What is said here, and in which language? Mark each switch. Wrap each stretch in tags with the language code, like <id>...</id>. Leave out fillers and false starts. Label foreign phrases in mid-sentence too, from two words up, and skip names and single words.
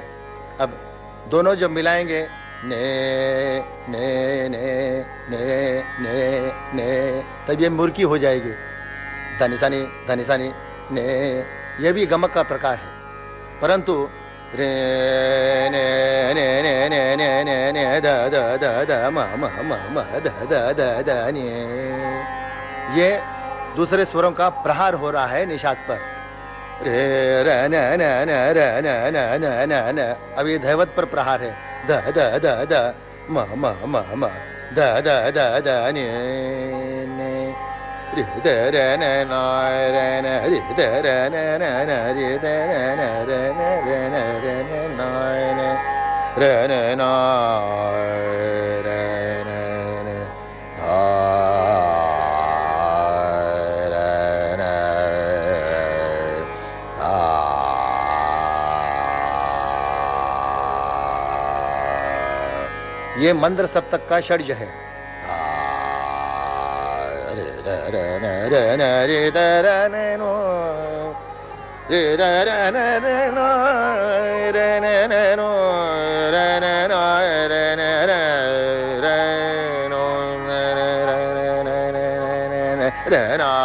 <hi>अब दोनों जब मिलाएंगे, ने ने ने ने ने ने, तब ये मुर्की हो जाएगी, धनिसानी धनिसानी ने, यह भी गमक का प्रकार है। परंतु रे ने ने ने ने ने ने ने द द द द म म म म द द द द ने, ये दूसरे स्वरों का प्रहार हो रहा है निषाद पर। रे र न न न र न न न न न, अब ये धैवत पर प्रहार है, द द द द म म म म द द द द ने ने, रे द र न न र न, रे द र न न न, रे द र न र न र न र न न न, र न न र न न आ ये मंद्र सप्तक का षड्ज है। रे द र न र न रे द र न नो, रे द र न र नो र न न नो र न न र न र र नो र न र न न र न</hi>